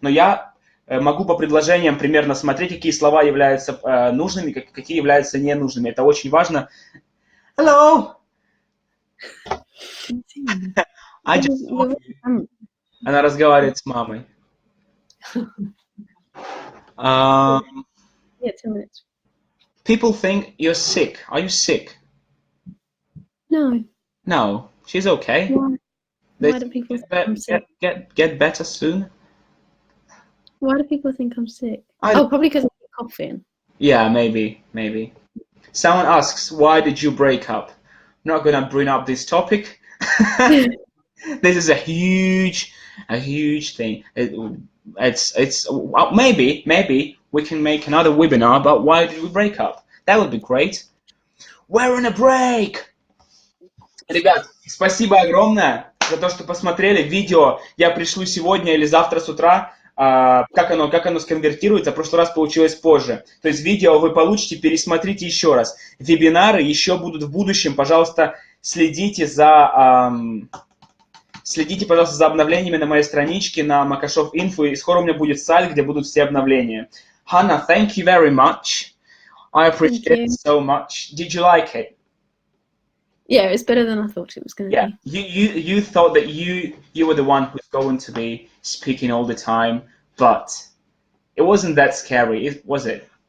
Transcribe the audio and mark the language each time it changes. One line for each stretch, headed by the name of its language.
Russian: Но я могу по предложениям примерно смотреть, какие слова являются нужными, какие являются ненужными. Это очень важно.
English: Hello!
Russian: Она разговаривает с мамой.
English: Yeah, 2 minutes. People think you're sick. Are you sick? No. No, she's okay. Why do people think I'm sick? Get better soon. Why do people think I'm sick? Probably because I'm coughing. Yeah, maybe. Someone asks, why did you break up? I'm not gonna bring up this topic. This is a huge thing. It's maybe we can make another webinar about why did we break up. That would be great. We're on a break.
Russian: Ребят, спасибо огромное за то, что посмотрели видео. Я пришлю сегодня или завтра с утра как оно сконвертируется. В прошлый раз получилось позже. То есть видео вы получите, пересмотрите еще раз. Вебинары еще будут в будущем. Пожалуйста, следите, пожалуйста, за обновлениями на моей страничке на Макашов Инфо. И скоро у меня будет сайт, где будут все обновления.
English: Hannah, thank you very much. I appreciate it so much. Did you like it? Yeah, it's better than I thought it was going to Yeah, be. you thought that you were the one who's going to be speaking all the time, but it wasn't that scary, was it?